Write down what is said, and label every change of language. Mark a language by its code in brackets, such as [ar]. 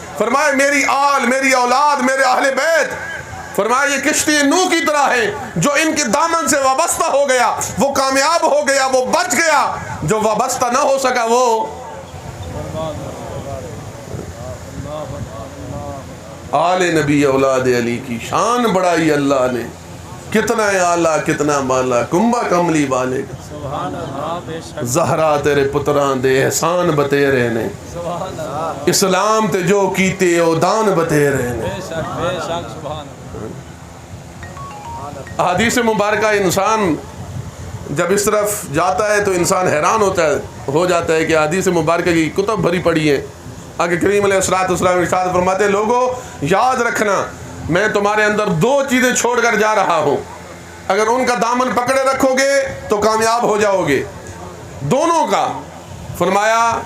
[ur] فرمایا میری آل، میری اولاد، میرے اہل بیت، فرمایا یہ کشتی نوح کی طرح ہے، جو ان کے دامن سے وابستہ ہو گیا وہ کامیاب ہو گیا، وہ بچ گیا، جو وابستہ نہ ہو سکا وہ آل نبی اولاد علی کی شان بڑھائی اللہ نے، کتنا اعلیٰ کتنا بالا، کنبا کملی والے کا سبحان اللہ، بے شک [pa] زہرا تیرے پتران دے احسان بتیرے نے، [ur] سبحان اللہ، [pa] اسلام تے جو کیتے او دان بتیرے نے۔ [ur] بے شک سبحان اللہ۔ احادیث مبارکہ انسان جب اس طرف جاتا ہے تو انسان حیران ہو جاتا ہے کہ احادیث مبارکہ کی کتب بھری پڑی ہیں۔ آگے کریم علیہ السلام ارشاد فرماتے ہیں لوگوں یاد رکھنا میں تمہارے اندر دو چیزیں چھوڑ کر جا رہا ہوں، اگر ان کا دامن پکڑے رکھو گے تو کامیاب ہو جاؤ گے، دونوں کا۔ فرمایا